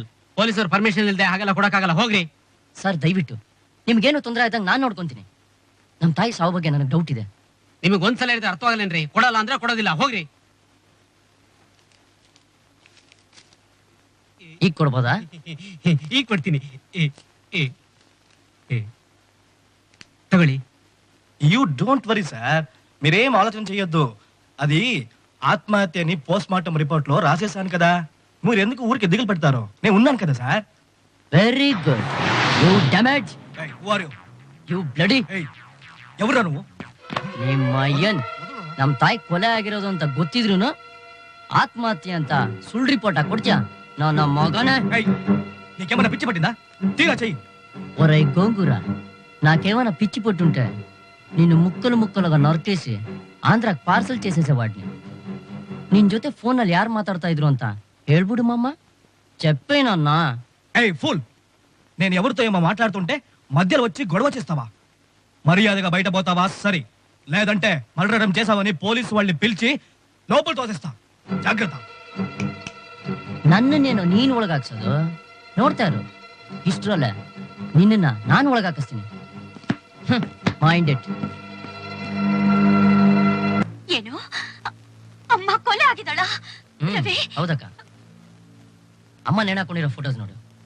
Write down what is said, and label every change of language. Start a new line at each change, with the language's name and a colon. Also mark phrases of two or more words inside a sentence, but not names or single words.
Kannada: ಪೊಲೀಸರು ಪರ್ಮಿಷನ್ ಇಲ್ಲದೆ ಹಾಗೆಲ್ಲ ಕೊಡಕ್ಕಾಗಲ್ಲ, ಹೋಗ್ರಿ. ಸರ್ ದಯವಿಟ್ಟು, ನಿಮ್ಗೇನು ತೊಂದರೆ ಆಯ್ತಂಗ್ ನಾನ್ ನೋಡ್ಕೊಂತೀನಿ. ನಮ್ ತಾಯಿ ಸಾವು ಬಗ್ಗೆ ನನಗೆ ಡೌಟ್ ಇದೆ. ನಿಮಗೆ ಒಂದ್ಸಲ ಹೇಳಿದ್ರೆ ಅರ್ಥವಾಗಲ್ಲೇನ್ರಿ? ಕೊಡಲ್ಲ ಅಂದ್ರೆ ಕೊಡೋದಿಲ್ಲ, ಹೋಗ್ರಿ. ಈಗ ಕೊಡ್ಬೋದಾ? ಈಗ ಕೊಡ್ತೀನಿ.
Telugu: తగలి.
English: You don't worry sir,
Telugu: మీరేం ఆలోచన చేయొద్దు. అది ఆత్మహత్యని
English: post mortem report
Telugu: లో రాసేసాను కదా, మీరు ఎందుకు ఊరికి దిగులు పెడతారు? నేను ఉన్నాను కదా సార్.
English: Very good. You damage. You bloody.
Telugu: ఎవరు నువ్వు?
Kannada: ನಿಮ್ಮ ಅಯ್ಯನ್ ನಮ್ ತಾಯಿ ಕೊಲೆ ಆಗಿರೋದು ಅಂತ ಗೊತ್ತಿದ್ರು ಆತ್ಮಹತ್ಯೆ ಅಂತ ಸುಳ್ಳು ರಿಪೋರ್ಟ್ ಕೊಡ್ತೀಯ? ನನ್ನ మగనే.
Telugu: నీకేమైనా పిచ్చి పట్టిందా? తీరా చెయ్యి. ఒరే గోంగూర, నాకేమైనా పిచ్చి పట్టుంటే నిన్ను ముక్కలు ముక్కలుగా నరికేసి ఆంధ్రాకి పార్సల్ చేసేసేవాడిని.
Kannada: ನಿನ್ ಜೊತೆ ಫೋನಲ್ಲಿ ಯಾರು ಮಾತಾಡ್ತಾ ಇದ್ರು ಅಂತ ಹೇಳ್ಬಿಡು ಮಾಮ.
Telugu: చెప్పేనన్నా. ఏయ్ ఫూల్, నేను ఎవరితో ఏమో మాట్లాడుతుంటే మధ్యలో వచ్చి గొడవ చేస్తావా? మర్యాదగా బయట పోతావా? సరి, లేదంటే మర్డరం చేసావని పోలీసు వాళ్ళని పిలిచి లోపల తోసేస్తా. జాగ్రత్త.
Kannada: ನನ್ನನ್ನೇನೋ ನೀನ್ ಒಳಗಾಕ್ಸೋದು ನೋಡ್ತಾ ಇರು. ಇಷ್ಟರಲ್ಲೇ ನಿನ್ನ ನಾನು ಒಳಗಾಕಿಸ್ತೀನಿ.
English: Mind it.
Kannada: ಏನು ಅಮ್ಮ ಕೊಲೆ ಆಗಿದ್ದಾಳ? ಹೌದಕ್ಕ. ಅಮ್ಮ ನೇಣಾಕೊಂಡಿರೋ ಫೋಟೋಸ್ ನೋಡು.